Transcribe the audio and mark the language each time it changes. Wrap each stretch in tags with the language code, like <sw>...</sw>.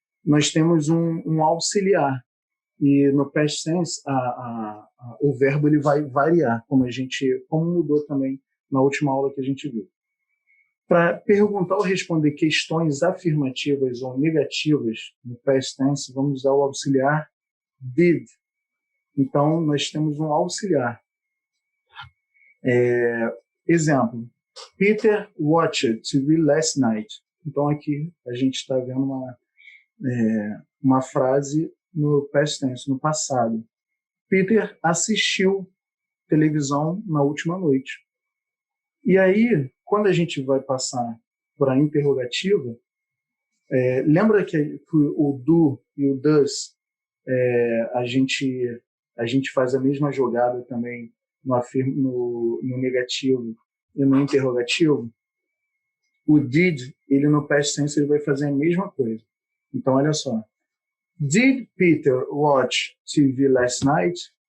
<pt>Nós temos um auxiliar. E no past tense, o verbo ele vai variar, como mudou também na última aula que a gente viu. Para perguntar ou responder questões afirmativas ou negativas no past tense, vamos usar o auxiliar did. Então, nós temos um auxiliar.</pt> <en>Exemplo, Peter watched TV last night.</en> <pt>Então, aqui a gente está vendo uma frase no past tense, no passado. Peter assistiu televisão na última noite. E aí, quando a gente vai passar para a interrogativa, lembra que o do e o does, a gente faz a mesma jogada também no negativo e no interrogativo? O did, ele no past tense, ele vai fazer a mesma coisa. Então, olha só.</pt> <en>Did Peter watch TV last night?</en>